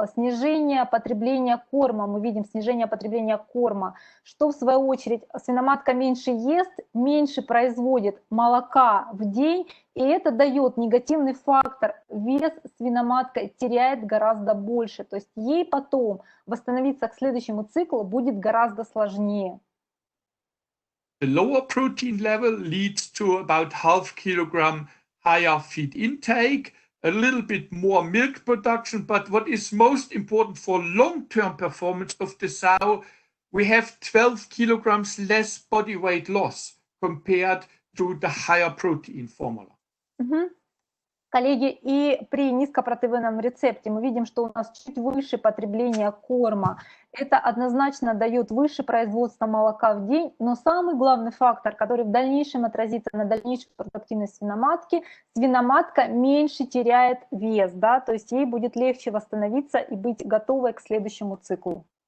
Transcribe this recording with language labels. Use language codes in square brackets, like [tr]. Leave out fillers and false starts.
[ru] Снижение потребления корма, мы видим снижение потребления корма, что в свою очередь свиноматка меньше ест, меньше производит молока в день, и это дает негативный фактор, вес свиноматка теряет гораздо больше, то есть ей потом восстановиться к следующему циклу будет гораздо сложнее. [en] The lower protein level leads to about half kilogram higher feed intake, a little bit more milk production. But what is most important for long-term performance of the sow, we have 12 kilograms less body weight loss compared to the higher protein formula. Мгм. [ru] Коллеги, и при низкопротеиновом рецепте мы видим, что у нас чуть выше потребление корма. Это однозначно дает выше производство молока в день, но самый главный фактор, который в дальнейшем отразится на дальнейшей продуктивности свиноматки, свиноматка меньше теряет вес, да, то есть ей будет легче восстановиться и быть готовой к следующему циклу.